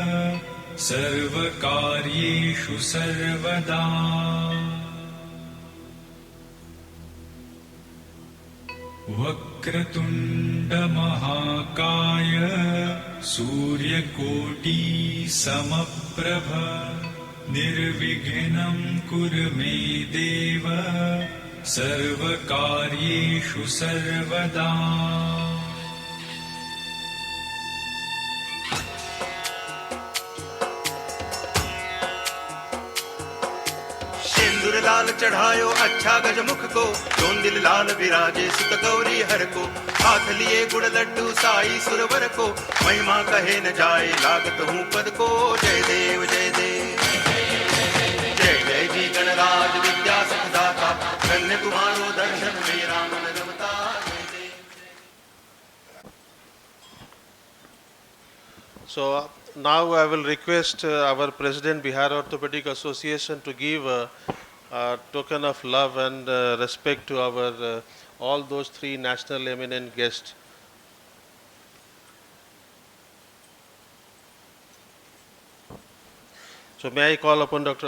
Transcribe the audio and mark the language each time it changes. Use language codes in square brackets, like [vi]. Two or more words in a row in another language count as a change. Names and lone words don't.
[sa] सर्वकार्येषु सर्वदा वक्रतुण्ड महाकाय सूर्यकोटि समप्रभ निर्विघ्नं कुरु मे देव सर्वकार्येषु सर्वदा [hi] सिंदूर लाल चढ़ायो अच्छा गजमुख को चोंदिल लाल विराजे सुत गौरी हर को हाथ लिए गुड़ लड्डू साई सुरवर को महिमा कहे न जाए लागत हूँ पद को जय देव जय देव जय जय जी गणराज विद्या सुखदाता धन्य तुम्हारो दर्शन मेरा मन रमता जय देव। [en] So now I will request our President, Bihar Orthopaedic Association, to give a token of love and respect to our all those three national eminent guests. So may I call upon Dr.